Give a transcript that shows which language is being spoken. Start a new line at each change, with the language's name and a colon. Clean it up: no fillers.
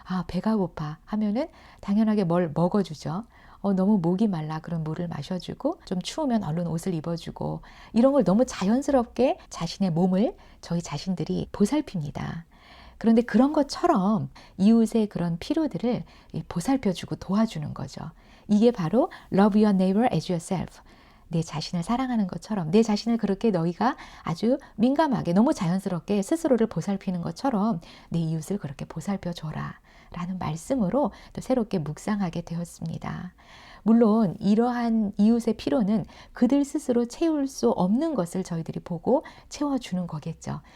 Korean: 배가 고파 하면은 당연하게 뭘 먹어주죠. 너무 목이 말라 그럼 물을 마셔주고, 좀 추우면 얼른 옷을 입어주고, 이런 걸 너무 자연스럽게 자신의 몸을 저희 자신들이 보살핍니다. 그런데 그런 것처럼 이웃의 그런 필요들을 보살펴주고 도와주는 거죠. 이게 바로
English: love your neighbor as yourself.
Korean: 내 자신을 사랑하는 것처럼, 내 자신을 그렇게 너희가 아주 민감하게 너무 자연스럽게 스스로를 보살피는 것처럼 내 이웃을 그렇게 보살펴줘라 라는 말씀으로 또 새롭게 묵상하게 되었습니다. 물론 이러한 이웃의 필요는 그들 스스로 채울 수 없는 것을 저희들이 보고 채워주는 거겠죠.